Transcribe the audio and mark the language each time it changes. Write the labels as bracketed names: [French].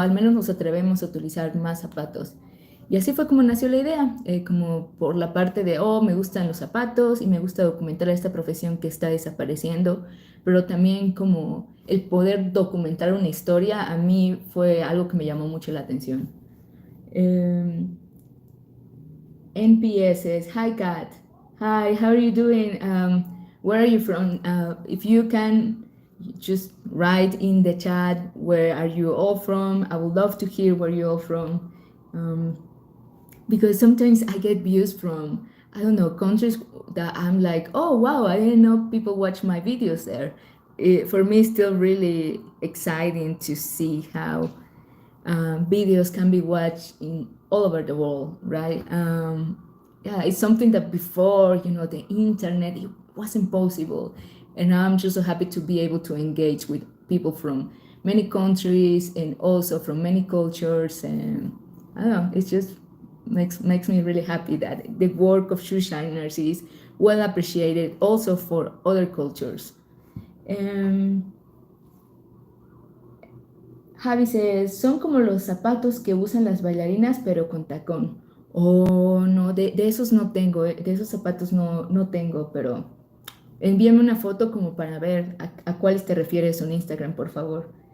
[Spanish] Al menos nos atrevemos a utilizar más zapatos. Y así fue como nació la idea, como por la parte de, oh, me gustan los zapatos y me gusta documentar esta profesión que está desapareciendo, pero también como el poder documentar una historia, a mí fue algo que me llamó mucho la atención. [English] NPSs, hi Kat, hi, how are you doing? Where are you from? If you can just write in the chat, where are you all from? I would love to hear where you're all from. Because sometimes I get views from, I don't know, countries that I'm like, oh wow, I didn't know people watch my videos there. For me, it's still really exciting to see how videos can be watched in all over the world, right? Yeah, it's something that before, the internet, it wasn't possible. And now I'm just so happy to be able to engage with people from many countries and also from many cultures. And I don't know, it just makes me really happy that the work of shoe shiners is well appreciated also for other cultures. [Spanish] Javi says, son como los zapatos que usan las bailarinas, pero con tacón. Oh, no, de esos no tengo, de esos zapatos no tengo, pero envíame una foto como para ver a cuáles te refieres en Instagram, por favor.